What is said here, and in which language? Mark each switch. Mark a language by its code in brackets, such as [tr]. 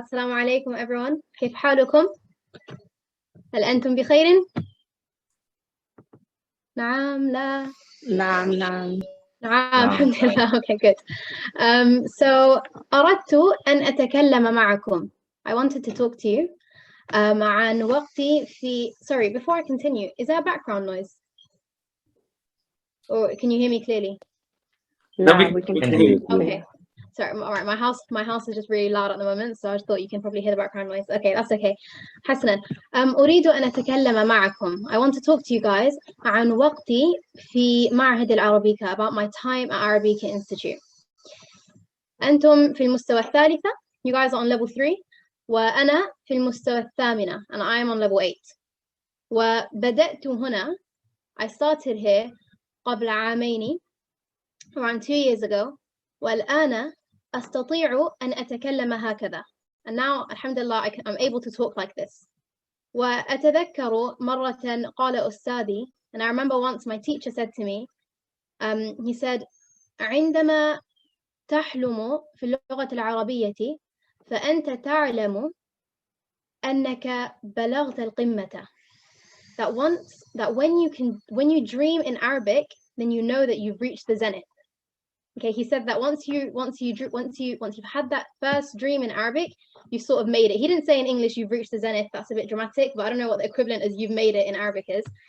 [ar] السلام عليكم [en] everyone. [ar] كيف حالكم؟ هل أنتم بخير؟ نعم لا نعم نعم نعم الحمد لله. [en] Okay, good. [ar] So أردت أن أتكلم معكم. [en] I wanted to talk to you [ar] عن وقتي في. [en] Sorry, before I continue, is there a background noise? Or can you hear me clearly? No, we can hear you. Okay. Sorry, all right, my house is just really loud at the moment, so I just thought you can probably hear the background noise. Okay, that's okay. [ar] حسنا. أريد أن أتكلم معكم. [en] I want to talk to you guys [ar] عن وقتي في معهد العربيكا, [en] about my time at Arabica Institute. [ar] أنتم في المستوى الثالثة. [en] You guys are on level 3. [ar] وأنا في المستوى الثامنة, [en] and I am on level 8. [ar] وبدأت هنا. [en] I started here [ar] قبل عامين, [en] around 2 years ago. [ar] والآن أستطيع أن أتكلم هكذا. [en] And now, alhamdulillah, I'm able to talk like this. [ar] وأتذكر مرة قال أستاذي, [en] and I remember once my teacher said to me, he said, [ar] عندما تحلم في اللغة العربية فأنت تعلم أنك بلغت القمة. [en] That when you dream in Arabic, then you know that you've reached the zenith. Okay, he said that once you've had that first dream in Arabic, you've sort of made it. He didn't say in English you've reached the zenith. That's a bit dramatic, but I don't know what the equivalent as you've made it in Arabic is.